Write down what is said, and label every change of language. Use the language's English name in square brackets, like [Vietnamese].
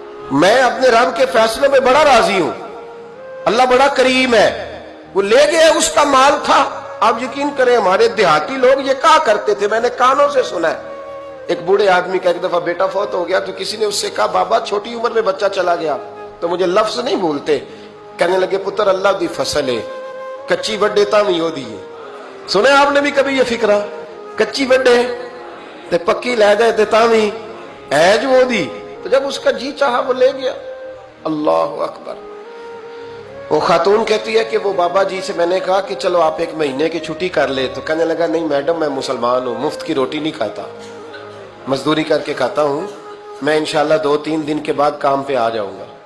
[Urdu] میں اپنے رب کے فیصلوں میں بڑا راضی ہوں, اللہ بڑا کریم ہے, وہ لے گیا, اس کا مال تھا. آپ یقین کریں ہمارے دیہاتی لوگ یہ کہا کرتے تھے, میں نے کانوں سے سنا ہے. ایک بوڑھے آدمی کا ایک دفعہ بیٹا فوت ہو گیا تو کسی نے اس سے کہا بابا چھوٹی عمر میں بچہ چلا گیا تو مجھے لفظ نہیں بھولتے. [Punjabi] کہنے لگے پتر اللہ دی فصل ہے, کچی وڈے تامی ہو دیئے. [Urdu] سنے آپ نے بھی کبھی یہ فکرہ, [Punjabi] کچی وڈے تے پکی لے جائے تے تامی ایج ہو دی. [Urdu] تو جب اس کا جی چاہا وہ لے گیا. اللہ اکبر. وہ خاتون کہتی ہے کہ وہ بابا جی سے میں نے کہا کہ چلو آپ 1 مہینے کی چھٹی کر لے. تو کہنے لگا نہیں میڈم میں مسلمان ہوں, مفت کی روٹی نہیں کھاتا, مزدوری کر کے کھاتا ہوں, میں انشاءاللہ 2-3 دن کے بعد کام پہ آ جاؤں گا.